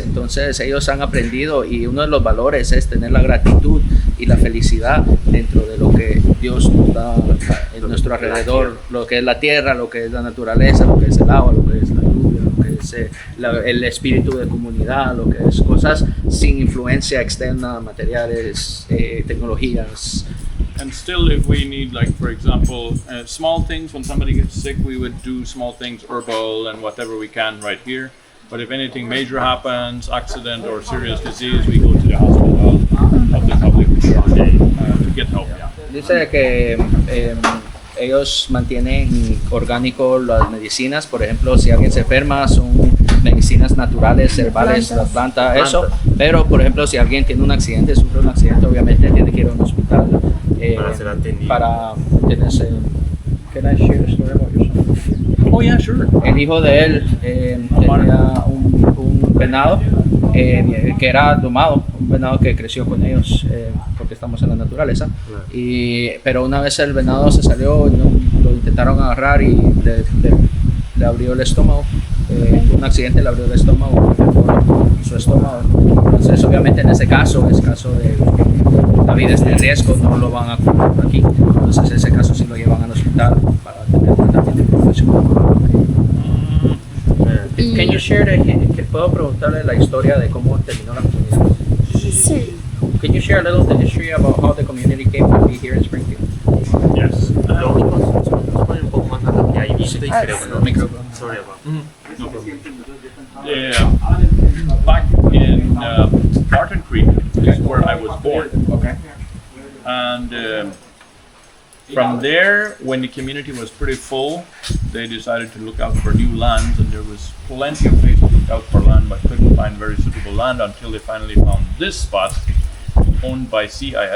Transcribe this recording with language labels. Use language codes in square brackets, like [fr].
[es] Entonces ellos han aprendido, y uno de los valores es tener la gratitud y la felicidad dentro de lo que Dios nos da en nuestro alrededor, lo que es la tierra, lo que es la naturaleza, lo que es el agua, lo que es la lluvia, lo que es el espíritu de comunidad, lo que es cosas sin influencia externa, materiales, tecnologías. [en] And still, if we need, like, for example, small things, when somebody gets sick, we would do small things, herbal and whatever we can right here. But if anything major happens, accident or serious disease, we go to the hospital of the public to get help. [es] Dice que ellos mantienen orgánico las medicinas. Por ejemplo, si alguien se enferma, son medicinas naturales, herbales, la planta, eso. Pero, por ejemplo, si alguien tiene un accidente, sufre un accidente, obviamente tiene que ir a un hospital para ser atendido. Para tenerse. [en] Can I share a story about your son? Oh, yeah, sure. [es] El hijo de él tenía un venado que era domado, un venado que creció con ellos porque estamos en la naturaleza. Pero una vez el venado se salió, lo intentaron agarrar y le abrió el estómago. Un accidente le abrió el estómago, su estómago. Entonces, obviamente, en ese caso, es caso de la vida está en riesgo, no lo van a curar aquí. Entonces, en ese caso, sí lo llevan al hospital para tener tratamiento profesional. [en] Can you share [es] que puedo preguntarle la historia de cómo terminó la comunidad? Sí. [en] Can you share a little the history about how the community came to be here in Springfield? Yes. [es] Lo único, nos ponen un poco más a lo que hay visto y creo que no. Micrófono. [en] Sorry about. No problem. Yeah. Back in Barton Creek is where I was born. Okay. And from there, when the community was pretty full, they decided to look out for new lands, and there was plenty of places to look out for land, but couldn't find very suitable land until they finally found this spot owned by CIL.